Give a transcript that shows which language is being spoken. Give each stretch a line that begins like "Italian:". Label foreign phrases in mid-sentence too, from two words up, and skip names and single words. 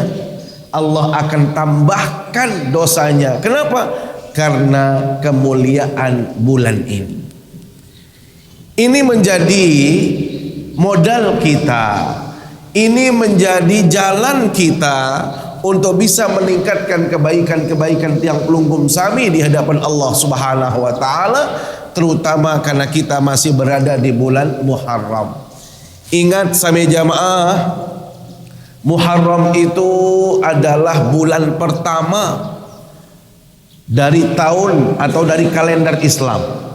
Indonesian: Allah akan tambahkan dosanya. Kenapa? Karena kemuliaan bulan ini. Ini menjadi modal kita. Ini menjadi jalan kita untuk bisa meningkatkan kebaikan-kebaikan
Sasak: tiang pelunggum sami
Indonesian: di hadapan
Arabic: الله سبحانه وتعالى,
Indonesian: terutama karena kita masih berada di bulan Muharram. Ingat sami jamaah, Muharram itu adalah bulan pertama dari tahun atau dari kalender Islam.